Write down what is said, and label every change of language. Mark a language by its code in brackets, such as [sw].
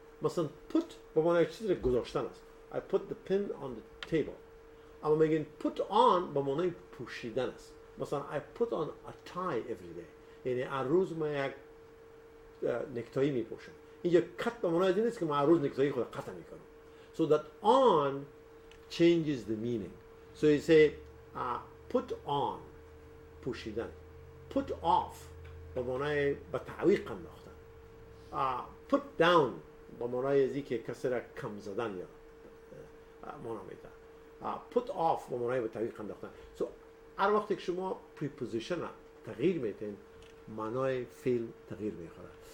[fa] مثلا put به معنی چیزی گذاشتن است. [en] I put the pin on the table. [fa] اما میگیم put on به معنی پوشیدن است. مثلا [en] I put on a tie every day. [fa] یعنی هر روز ما یک نکتایی میپوشم. اینجا کت به معنای این نیست که من روز نکتایی خود قطع میکنم. [en] So that on changes the meaning. So you say put on [fa] پوشیدن. Put off به معنای به تعویق انداختن. Put down به معنای ازی که کسی را کم زدن یا معنا میده. Put off به معنای به تعویق انداختن. So هر وقتی که شما preposition تغییر میتین معنای فعل تغییر میخوره.